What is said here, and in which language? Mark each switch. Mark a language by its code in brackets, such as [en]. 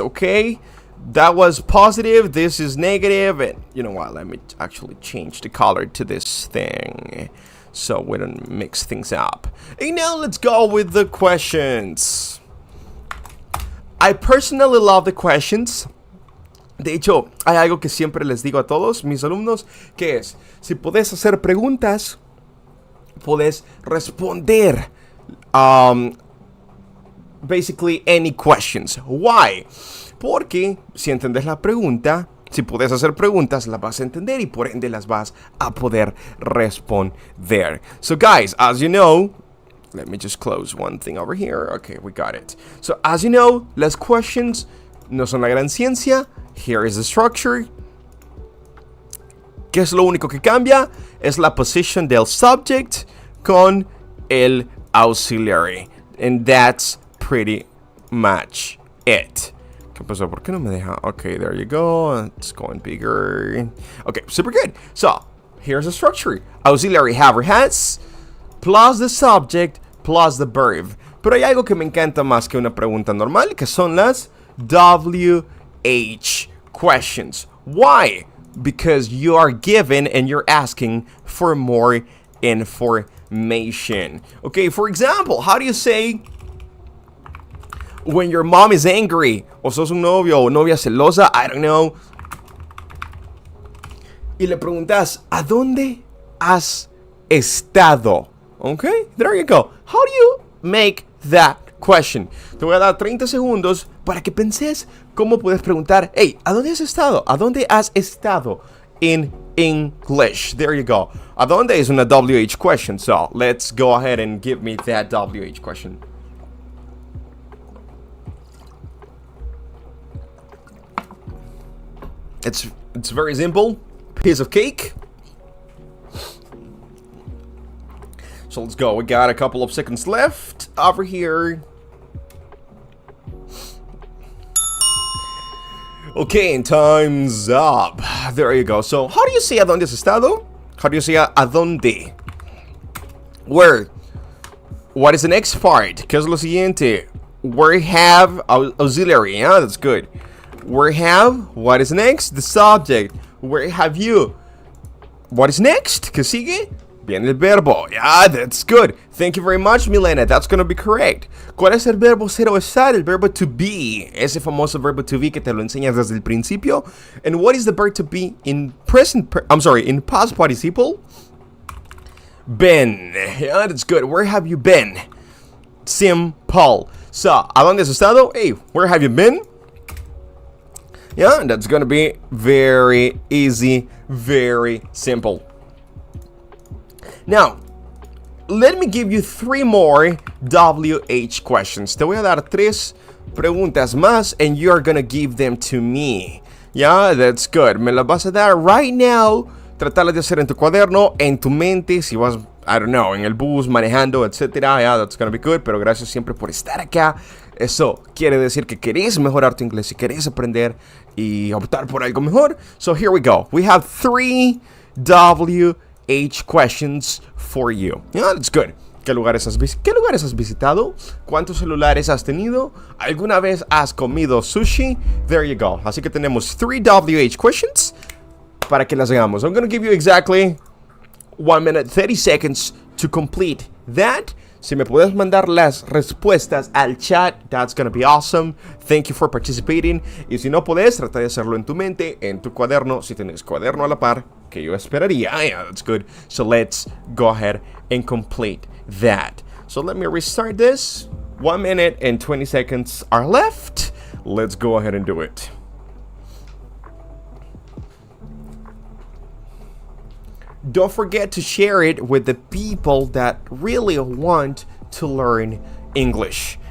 [en] Okay, that was positive. This is negative, and you know what? Let me actually change the color to this thing, so we don't mix things up. And now let's go with the questions. I personally love the questions. [es] De hecho, hay algo que siempre les digo a todos mis alumnos, que es, si podés hacer preguntas, podés responder [en] basically any questions. Why? [es] Porque si entendés la pregunta, Si puedes hacer preguntas, las vas a entender y por ende las vas a poder responder. [en] So guys, as you know, let me just close one thing over here. Okay, we got it. So as you know, [es] las questions no son la gran ciencia. [en] Here is the structure. [es] ¿Qué es lo único que cambia? Es la position del subject con el auxiliary. [en] And that's pretty much it. [es] ¿Qué pasó? ¿Por qué no me deja? [en] Okay, there you go. It's going bigger. Okay, super good. So, here's the structure. Auxiliary have or has, plus the subject, plus the verb. [es] Pero hay algo que me encanta más que una pregunta normal, que son las WH questions. [en] Why? Because you are given and you're asking for more information. Okay, for example, how do you say when your mom is angry? [es] O sos un novio o novia celosa, [en] I don't know. [es] Y le preguntas, ¿a dónde has estado? [en] Okay, there you go. How do you make that question? [es] Te voy a dar 30 segundos para que penses cómo puedes preguntar, hey, ¿a dónde has estado? ¿A dónde has estado? [en] In English. There you go. [es] ¿A dónde is una WH question? [en] So, let's go ahead and give me that WH question. It's very simple. Piece of cake. So let's go. We got a couple of seconds left over here. Okay, and time's up. There you go. So, how do you say [es] a dónde has estado? [en] How do you say a dónde? Where? What is the next part? [es] ¿Qué es lo siguiente? [en] Where have auxiliary. Yeah, that's good. Where have? What is next? The subject. Where have you? What is next? [es] ¿Qué sigue? Viene el verbo. [en] Yeah, that's good. Thank you very much, Milena. That's going to be correct. [es] ¿Cuál es el verbo ser o estar? El verbo to be. Ese famoso verbo to be que te lo enseñas desde el principio. [en] And what is the verb to be in in past participle? Been. Yeah, that's good. Where have you been? Simple. So, [es] ¿a dónde has estado? [en] Hey, where have you been? Yeah, that's going to be very easy, very simple. Now, let me give you 3 more WH questions. [es] Te voy a dar 3 preguntas más [en] and you're gonna give them to me. Yeah, that's good. [es] Me las vas a dar [en] right now. [es] Tratarlas de hacer en tu cuaderno, en tu mente, si vas, [en] I don't know, [es] en el bus, manejando, etcétera. [en] Yeah, that's gonna be good. Pero gracias siempre por estar acá. Eso quiere decir que querés mejorar tu inglés y querés aprender y optar por algo mejor. So here we go. We have 3 WH questions for you. Yeah, that's good. [es] ¿Qué lugares has visitado? ¿Cuántos celulares has tenido? ¿Alguna vez has comido sushi? [en] There you go. [es] Así que tenemos 3 WH questions para que las hagamos. [en] I'm going to give you exactly 1 minute 30 seconds to complete that. [es] Si me puedes mandar las respuestas al chat, [en] that's gonna be awesome. Thank you for participating. [es] Y si no puedes, trata de hacerlo en tu mente, en tu cuaderno, si tienes cuaderno a la par, que yo esperaría. [en] Yeah, that's good. So let's go ahead and complete that. So let me restart this. 1 minute and 20 seconds are left. Let's go ahead and do it. Don't forget to share it with the people that really want to learn English.